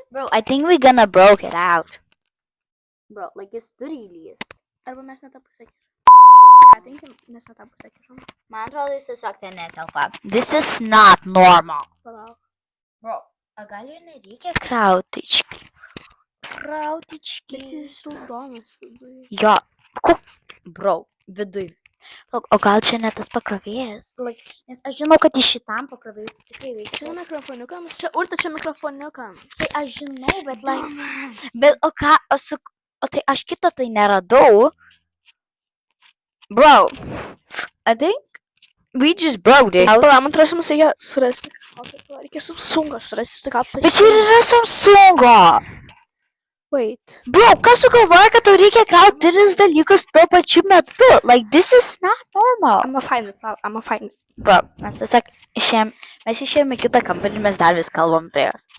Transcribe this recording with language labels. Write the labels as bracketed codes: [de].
[en] Bro, I think we're gonna broke it out. [lt] Bro, jis turi įlyst. Arba mes ne tą pusę kišam. Tinkim, mes ne tą pusę kišam. Man atrodo, jis tiesiog ten netelpa. [en] This is not normal. [lt] Palauk. Bro, o gal jau nereikia krautički? Krautički. Bet jis raudonas viduj. Jo, bro, viduj. O gal čia ne tas pakrovėjas? Nes aš žinau, kad iš šitam pakrovėjui tikrai veikia. Čia mikrofoniukams, čia urta, čia mikrofoniukams. Tai aš žinau, bet o ką, o tai aš kito tai neradau. [en] Bro, I think we just broke it. [lt] Palauk, man atrodo, mums reikia surasti. Reikia Samsungą surasti, ką paaiškinti. Bet čia ir yra Samsungo. [en] Wait. [lt] Bro, kas sugalvoja, kad tau reikia krauti 3 dalykus tuo pačiu metu? [en] This is not normal. I'm gonna find it. [lt] Bro, mes tiesiog išėjome kitą kambarį, mes dar vis kalbam prie jos.